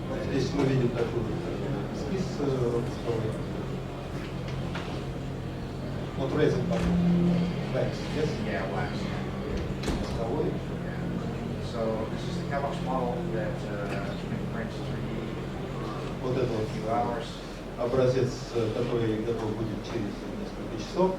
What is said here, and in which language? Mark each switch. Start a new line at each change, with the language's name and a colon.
Russian: Здесь мы видим такой эскиз выпусковой.
English: Вот resin wax, yes? Yeah, wax.
Russian: Выпусковой.
English: So this is the Fabbers model that can print 3D
Russian: Вот это
English: in a
Russian: вот
English: few hours,
Russian: образец, который готов будет через несколько часов.